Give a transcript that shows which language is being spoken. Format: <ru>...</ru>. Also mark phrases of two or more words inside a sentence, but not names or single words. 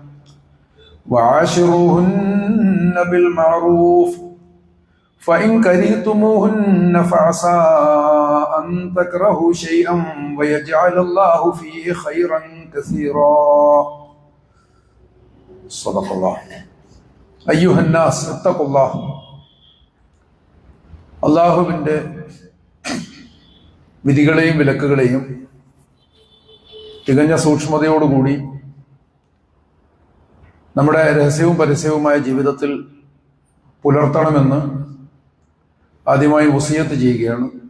<ar>وعاشروهن بالمعروف فإن كرهتموهن فعسى أن تكرهوا شيئا ويجعل الله فيه خيرا كثيرا. صدق الله. أيها الناس اتقوا الله.</ar> <ml>അള്ളാഹുവിൻ്റെ വിധികളെയും വിലക്കുകളെയും തികഞ്ഞ സൂക്ഷ്മതയോടുകൂടി നമ്മുടെ രഹസ്യവും പരസ്യവുമായ ജീവിതത്തിൽ പുലർത്തണമെന്ന് ആദ്യമായി വസിയത്ത് ചെയ്യുകയാണ്.</ml>